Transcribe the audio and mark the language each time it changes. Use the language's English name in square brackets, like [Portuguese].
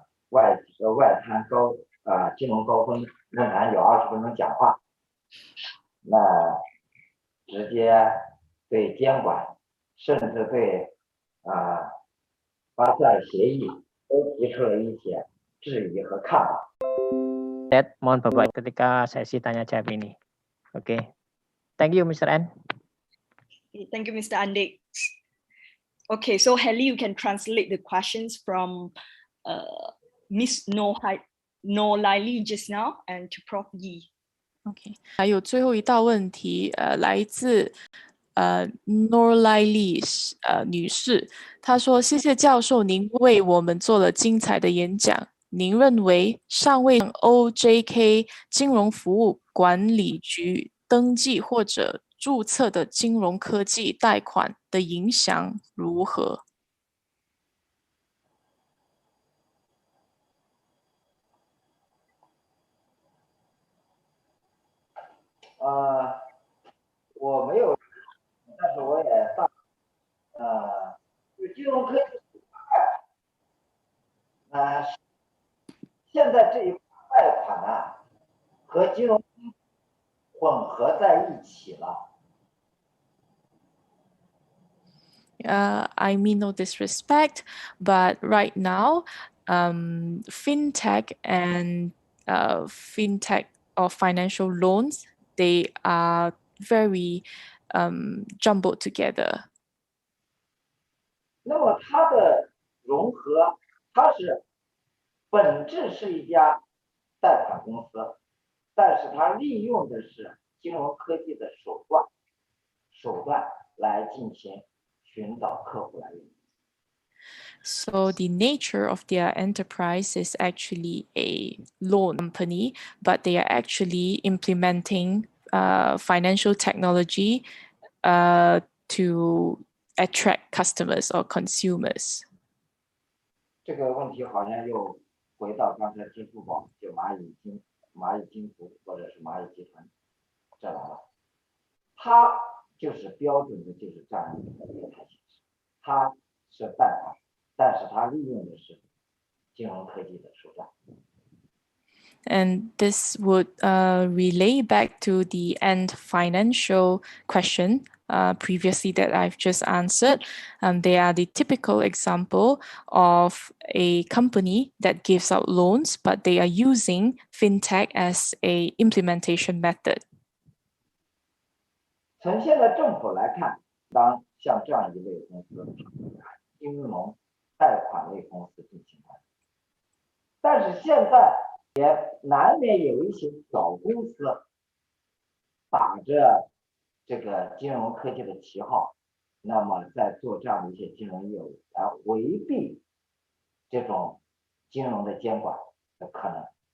[Chinese] 外滩金融高峰论坛有20分钟讲话，那直接对监管甚至对发债协议都提出了一些质疑和看法。 [Indonesian] Mohon Bapak ketika sesi tanya jawab ini. [English] Oke. Thank you, Mr. N. Thank you, Mr. Andik. Okay, so Helly, you can translate the questions from Miss Nolaili just now and to Prof. Yi. [Chinese] OK， 还有最后一道问题，来自Nolaili 女士，她说：“谢谢教授，您为我们做了精彩的演讲。您认为尚未 OJK 金融服务管理局登记或者注册的金融科技贷款的影响如何？” 我没有，但是我也就金融科技现在这一块贷款和金融混合在一起了。 [English] I mean no disrespect, but right now, fintech and fintech or financial loans, they are very jumbled together. [Chinese] 那么它的融合，它是本质是一家贷款公司，但是它利用的是金融科技的手段来进行寻找客户来源。 [English] So the nature of their enterprise is actually a loan company, but they are actually implementing financial technology to attract customers or consumers. [Chinese] 这个问题好像又回到刚才支付宝，就蚂蚁金服或者是蚂蚁集团这来了。它就是标准的就是这样一个业态形式，它是贷款，但是它利用的是金融科技的手段。 [English] And this would relay back to the Ant Financial question previously that I've just answered. They are the typical example of a company that gives out loans, but they are using fintech as a implementation method. [Chinese] 从现在政府来看，当像这样一类公司，金融贷款类公司进行管理，但是现在也难免有一些小公司打着这个金融科技的旗号，那么在做这样的一些金融业务，来回避这种金融的监管的可能。